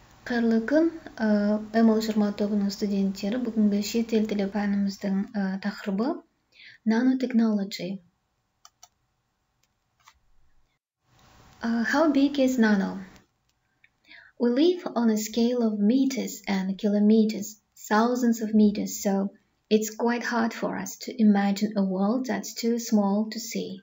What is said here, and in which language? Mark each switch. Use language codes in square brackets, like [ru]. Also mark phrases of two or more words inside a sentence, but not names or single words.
[kk] Қайырлы күн, М.Маметовның студенттері. Бүгінгі шет ел тілі пәніміздің тақырыбы nanotechnology. [en] How big is nano? We live on a scale of meters and kilometers, thousands of meters, so it's quite hard for us to imagine a world that's too small to see.